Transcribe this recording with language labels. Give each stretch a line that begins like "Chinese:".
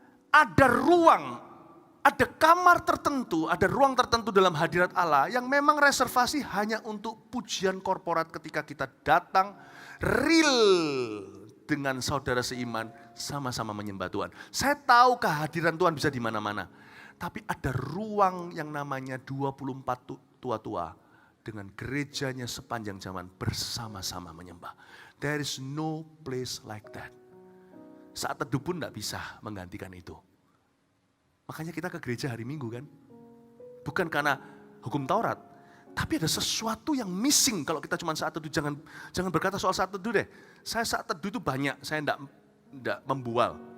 Indonesian: Ada ruang, ada kamar tertentu, ada ruang tertentu dalam hadirat Allah yang memang reservasi hanya untuk pujian korporat ketika kita datang real dengan saudara seiman sama-sama menyembah Tuhan. Saya tahu kehadiran Tuhan bisa di mana-mana. Tapi ada ruang yang namanya 24 tua-tua dengan gerejanya sepanjang zaman bersama-sama menyembah.
English: There is no place like that.
Indonesian: Saat teduh pun tidak bisa menggantikan itu. Makanya kita ke gereja hari Minggu kan. Bukan karena hukum Taurat. Tapi ada sesuatu yang missing kalau kita cuma saat teduh. Jangan berkata soal saat teduh deh. Saya saat teduh itu banyak, saya tidak membual.